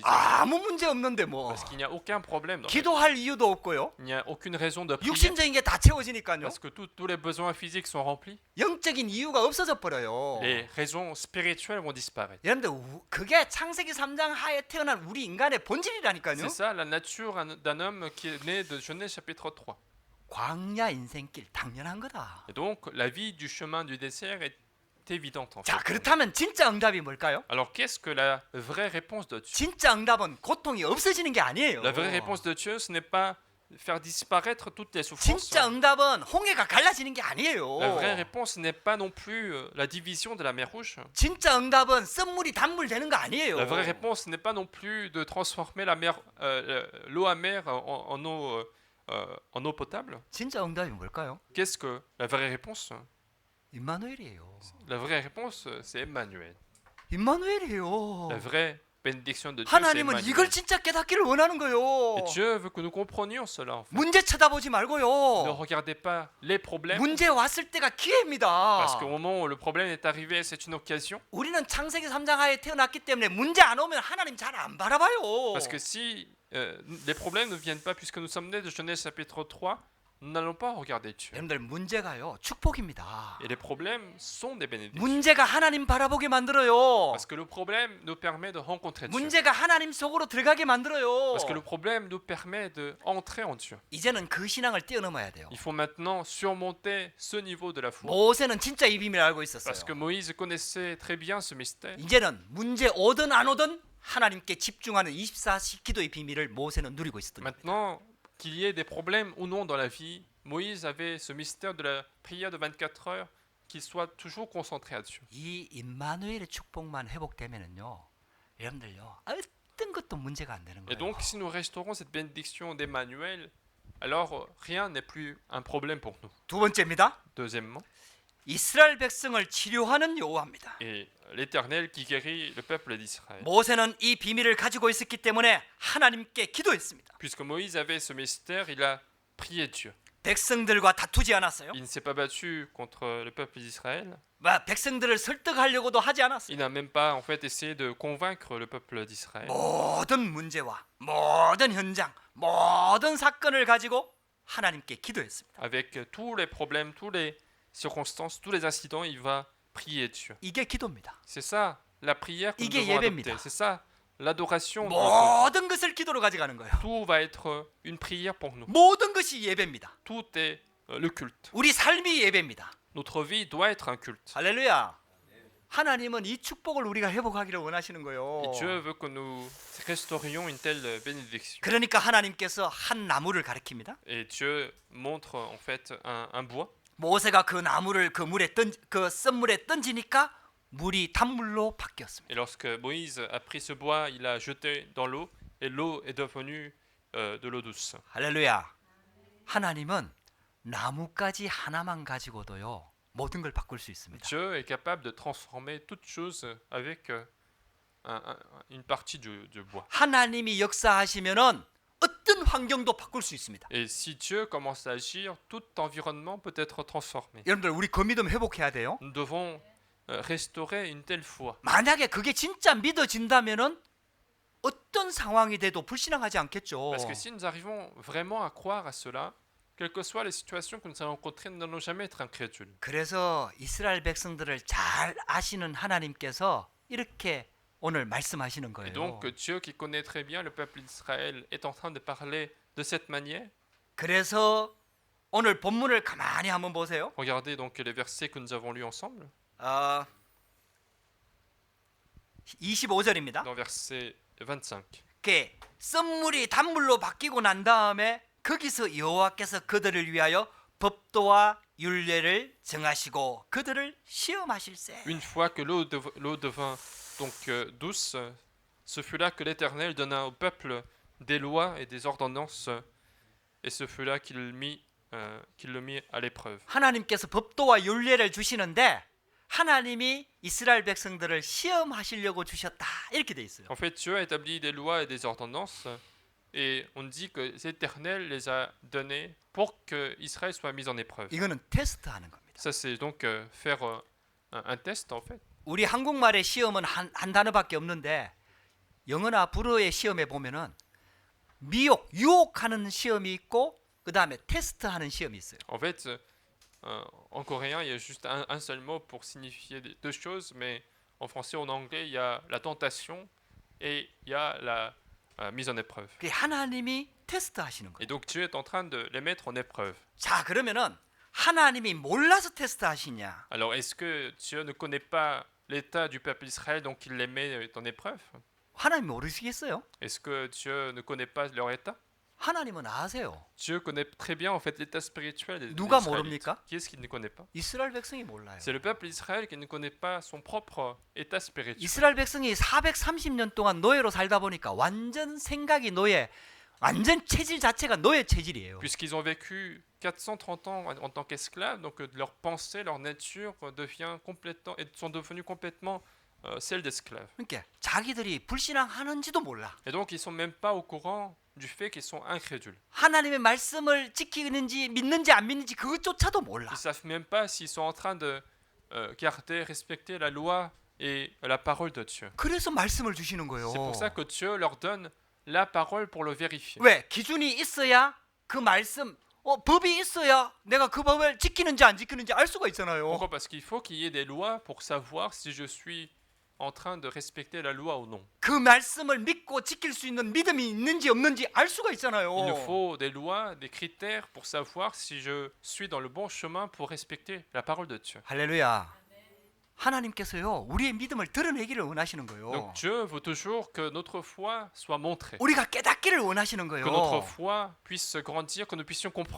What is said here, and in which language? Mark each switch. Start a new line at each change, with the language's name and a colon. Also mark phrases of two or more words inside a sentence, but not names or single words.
Korean: 아무 문제 없는데 뭐
French: Parce qu'il n'y a aucun problème. Dans
Korean: 기도할 이유도 없고요.
French: il n'y a aucune raison de prier.
Korean: 육신적인 게 다 채워지니까요.
French: Parce que tous les besoins physiques sont remplis.
Korean: 영적인 이유가 없어져 버려요.
French: Les raisons spirituelles vont disparaître.
Korean: 여러분들 그게 창세기 3장 하에 태어난 우리 인간의 본질이라니까요.
French: C'est ça la nature d'un homme qui est né de Genèse chapitre 3.
Korean: 광야 인생길 당연한 거다.
French: Et donc la vie du chemin du désert est évidente en fait.
Korean: 자, 그렇다면 진짜 응답이 뭘까요?
French: Alors qu'est-ce que la vraie réponse de Dieu?
Korean: 진짜 응답은 고통이 없어지는 게 아니에요.
French: La vraie réponse de Dieu, ce n'est pas faire disparaître toutes les souffrances.
Korean: 진짜 응답은 홍해가 갈라지는 게 아니에요.
French: La vraie réponse n'est pas non plus la division de la mer Rouge.
Korean: 진짜 응답은 썸물이 단물 되는 거 아니에요.
French: La vraie réponse n'est pas non plus de transformer la mer, l'eau amère en eau potable.
Korean: 진짜 응답이 뭘까요?
French: Qu'est-ce que la vraie réponse?
Korean: 임마누엘이에요.
French: La vraie réponse, c'est Emmanuel.
Korean: 임마누엘이에요.
French: La vraie bénédiction de Dieu, c'est
Korean: 하나님은
French: Emmanuel.
Korean: 이걸 진짜 깨닫기를 원하는 거예요.
French: Et Dieu veut que nous comprenions cela. En fait.
Korean: 문제 쳐다보지
French: Ne
Korean: 말고요.
French: regardez pas les problèmes,
Korean: 문제 왔을 때가 기회입니다.
French: parce qu'au moment où le problème est arrivé, c'est une occasion.
Korean: 우리는 창세기 3장 하에 태어났기 때문에 문제 안 오면 하나님 잘 안 바라봐요.
French: Parce que si les problèmes ne viennent pas, puisque nous sommes nés de Genèse chapitre 3, nous n'allons pas regarder Dieu.
Korean: 여러분들 문제가요 축복입니다.
French: Et les problèmes sont des bénédictions.
Korean: 문제가 하나님 바라보게 만들어요.
French: Parce que le problème nous permet de rencontrer Dieu.
Korean: 문제가 하나님 속으로 들어가게 만들어요.
French: Parce que le problème nous permet d'entrer en Dieu.
Korean: 이제는 그 신앙을 뛰어넘어야 돼요.
French: Il faut maintenant surmonter ce niveau de la foi.
Korean: 모세는 진짜 이 비밀을 알고 있었어요.
French: Parce que Moïse connaissait très bien ce mystère.
Korean: 이제는 문제 오든 안 오든 하나님께 집중하는 24시 기도의 비밀을 모세는 누리고 있었던 거예요.
French: Maintenant, qu'il y ait des problèmes ou non dans la vie, Moïse avait ce mystère de la prière de 24 heures, qu'il soit toujours concentré à Dieu.
Korean: 이 임마누엘의 축복만 회복되면은요, 여러분들요, 어떤 것도 문제가 안 되는
French: Et
Korean: 거예요.
French: donc, si nous restaurons cette bénédiction d'Emmanuel, alors rien n'est plus un problème pour nous.
Korean: 두 번째입니다.
French: Deuxièmement,
Korean: 이스라엘 백성을 치료하는 여호와입니다.
French: et l'Éternel qui guérit le peuple d'Israël.
Korean: 모세는 이 비밀을 가지고 있었기 때문에 하나님께 기도했습니다.
French: Puisque Moïse avait ce mystère, il a prié Dieu.
Korean: 백성들과 다투지 않았어요.
French: Il ne s'est pas battu contre le peuple d'Israël.
Korean: 백성들을 설득하려고도 하지 않았어요.
French: Il n'a même pas en fait essayé de convaincre le peuple d'Israël.
Korean: 모든 문제와 모든 현장, 모든 사건을 가지고 하나님께 기도했습니다.
French: Avec tous les problèmes, toutes les circonstances, tous les incidents, il va prier Dieu.
Korean: 이게 기도입니다.
French: C'est ça la prière que nous
Korean: 이게
French: devons
Korean: 예배입니다.
French: adopter. C'est ça l'adoration.
Korean: 모든 것을 기도로 가져가는 거예요.
French: Tout va être une prière pour nous.
Korean: 모든 것이 예배입니다.
French: Tout est le culte.
Korean: 우리 삶이 예배입니다.
French: Notre vie doit être un culte.
Korean: 할렐루야. 하나님은 이 축복을 우리가 회복하기를 원하시는 거예요.
French: Et Dieu veut que nous restaurions une telle bénédiction.
Korean: 그러니까 하나님께서 한 나무를 가리킵니다.
French: Et Dieu montre en fait un bois.
Korean: 모세가 그 나무를 그 썸물에 던지니까 물이 단물로 바뀌었습니다.
French: Et lorsque Moïse a pris ce bois, il a jeté dans l'eau et l'eau est devenue de l'eau douce.
Korean: 할렐루야. 하나님은 나무까지 하나만 가지고도요 모든 걸 바꿀 수 있습니다.
French: Dieu est capable de transformer toute chose avec une partie du bois.
Korean: 하나님이 역사하시면은 어떤 환경도 바꿀 수 있습니다.
French: Et si Dieu commence à agir, tout environnement peut être transformé.
Korean: 여러분들 우리 그 믿음 회복해야 돼요.
French: Nous devons restaurer une telle foi.
Korean: 만약에 그게 진짜 믿어진다면은 어떤 상황이 돼도 불신앙하지 않겠죠.
French: Parce que si nous arrivons vraiment à croire à cela, quelles que soient les situations que nous allons rencontrer, nous n'allons jamais être incrédules.
Korean: 그래서 이스라엘 백성들을 잘 아시는 하나님께서 이렇게 오늘 말씀하시는
French: Et
Korean: 거예요.
French: donc Dieu qui connaît très bien le peuple d'Israël est en train de parler de cette manière.
Korean: 그래서 오늘 본문을 가만히 한번 보세요.
French: Regardez donc les versets que nous avons lus ensemble.
Korean: 25절입니다.
French: Dans verset 25.
Korean: 썸물이 단물로 바뀌고 난 다음에 거기서 여호와께서 그들을 위하여 법도와 율례를 정하시고 그들을 시험하실세.
French: Une fois que l'eau devint donc douce, ce fut là que l'Éternel donna au peuple des lois et des ordonnances, et ce fut là qu'il le mit à l'épreuve.
Korean: 하나님께서 법도와 율례를 주시는데 하나님이 이스라엘 백성들을 시험하시려고 주셨다. 이렇게 돼 있어요.
French: En fait, Dieu a établi des lois et des ordonnances, et on dit que l'Éternel les a données pour que Israël soit mis en épreuve.
Korean: 이거는 테스트하는 겁니다.
French: Ça, c'est donc faire un test en fait.
Korean: 우리 한국말의 시험은 한 단어밖에 없는데 영어나 불어의 시험에 보면은 유혹하는 시험이 있고 그 다음에 테스트하는 시험이 있어요.
French: En fait, en coréen, il y a juste un seul mot pour signifier deux choses, mais en français ou en anglais, il y a la tentation et il y a la mise en épreuve.
Korean: 하나님이 테스트하시는 거예요.
French: Et donc Dieu est en train de les mettre en épreuve.
Korean: 자, 그러면은 하나님이 몰라서 테스트하시냐?
French: Alors, est-ce que Dieu ne connaît pas l'état du peuple d'Israël, donc il les met en épreuve?
Korean: 하나님 모르시겠어요?
French: Est-ce que Dieu ne connaît pas leur état?
Korean: 하나님은 아세요.
French: Dieu connaît très bien en fait l'état spirituel des
Korean: 누가
French: Israélites.
Korean: 모릅니까?
French: Qui est-ce qui ne connaît pas?
Korean: 이스라엘 백성이 몰라요.
French: C'est le peuple d'Israël qui ne connaît pas son propre état spirituel.
Korean: 이스라엘 백성이 430년 동안 노예로 살다 보니까 완전 생각이 노예, 완전 체질 자체가 노예 체질이에요.
French: Puisqu'ils ont vécu 430 ans en tant qu'esclaves, donc leur pensée, leur nature devient complètement, sont devenus complètement celles d'esclaves.
Korean: 그러니까 자기들이 불신앙하는지도 몰라.
French: Et donc ils sont même pas au courant du fait qu'ils sont incrédules.
Korean: 하나님의 말씀을 지키는지 믿는지 안 믿는지 그것조차도 몰라.
French: Ils savent même pas s'ils sont en train de garder, respecter la loi et la parole de Dieu.
Korean: 그래서 말씀을 주시는 거예요.
French: C'est pour ça que Dieu leur donne la parole pour le vérifier.
Korean: 왜? 기준이 있어야 그 말씀, 법이 있어야 내가 그 법을 지키는지 안 지키는지 알 수가 있잖아요.
French: Pourquoi? Parce qu'il faut qu'il y ait des lois pour savoir si je suis en train de respecter la loi ou non.
Korean: 그 말씀을 믿고 지킬 수 있는 믿음이 있는지 없는지 알 수가 있잖아요.
French: Il nous faut des lois, des critères pour savoir si je suis dans le bon chemin pour respecter la parole de Dieu.
Korean: 할렐루야. 하나님께서요 우리의 믿음을 드러내기를 원하시는 거예요.
French: Donc Dieu veut toujours que notre foi soit montrée,
Korean: 우리가 깨닫기를 원하시는 거예요.
French: que notre foi puisse grandir, que nous puissions comprendre.